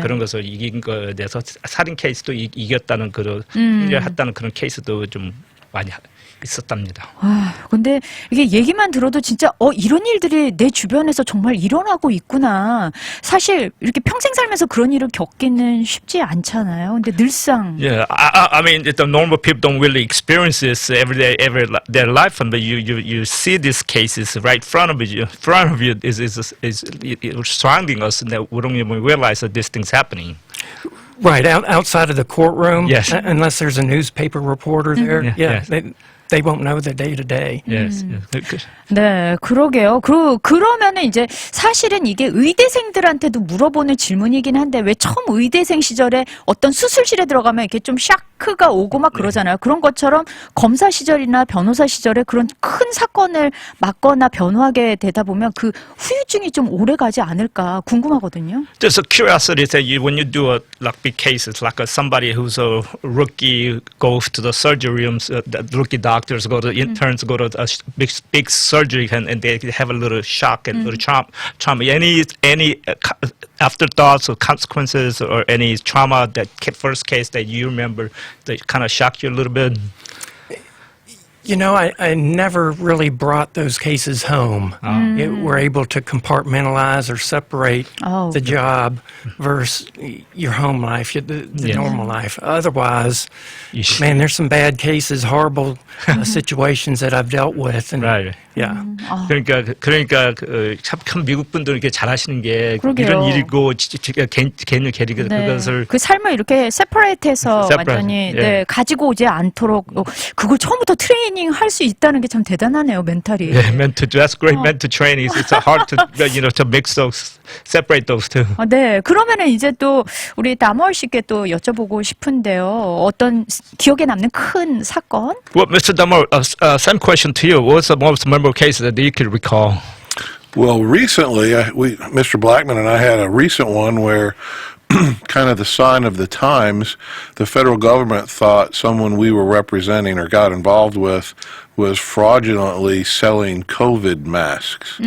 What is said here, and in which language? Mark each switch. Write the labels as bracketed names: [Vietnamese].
[Korean] 그런 것을 이긴 거에 대해서 살인 케이스도 이겼다는 그런 승리했다는 그런 케이스도 좀 많이 있었답니다. 아, 근데 이게 얘기만 들어도 진짜 이런 일들이 내 주변에서 정말 일어나고 있구나. 사실 이렇게 평생 살면서 그런 일을 겪기는 쉽지 않잖아요. 근데 늘상 [English] Yeah, I mean, the normal people don't really experience this every day, their life, but you see these cases right in front of you. Is surrounding us, and that we don't even realize that this thing's happening. Right, outside of the courtroom, Yes. Unless there's a newspaper reporter there, Yeah, yes. They won't know the day to day. Yes. [Korean] 네, 그러게요. 그러면은 이제 사실은 이게 의대생들한테도 물어보는 질문이긴 한데 왜 처음 의대생 시절에 어떤 수술실에 들어가면 이렇게 좀 샤크가 오고 막 그러잖아요. 그런 것처럼 검사 시절이나 변호사 시절에 그런 큰 사건을 맡거나 변호하게 되다 보면 그 후유증이 좀 오래 가지 않을까 궁금하거든요. [English] Just a curiosity that when you do like big cases, like somebody who's a rookie goes to the surgery rooms, the rookie doctors go to interns go to a big surgery and they have a little shock and little trauma. Any afterthoughts or consequences or any trauma that first case that you remember that kind of shocked you a little bit? You know, I never really brought those cases home. We're able to compartmentalize or separate the job versus your home life, the Yes. normal life. Otherwise, You should- man, there's some bad cases, horrible situations that I've dealt with. And, Right. Yeah. [Korean] 그러니까 참 미국 분들 이렇게 잘하시는 게 그러게요. 이런 일이고 개인의 계리가 네. 그것을 그 삶을 이렇게 세퍼레이트해서 [English] Separate, [Korean] 완전히 예. 가지고 오지 않도록 그걸 처음부터 트레이닝 할 수 있다는 게 참 대단하네요, 멘탈이. [English] Yeah, that's great mental training. It's hard to to mix those, separate those two. [Korean] 네, 그러면은 이제 또 우리 다머얼 씨께 또 여쭤보고 싶은데요. 어떤 기억에 남는 큰 사건? [English] Well, Mr. Damar, same question to you. What's the most memorable case that you could recall? Well, recently, Mr. Blackman and I had a recent one where, kind of the sign of the times, the federal government thought someone we were representing or got involved with was fraudulently selling COVID masks.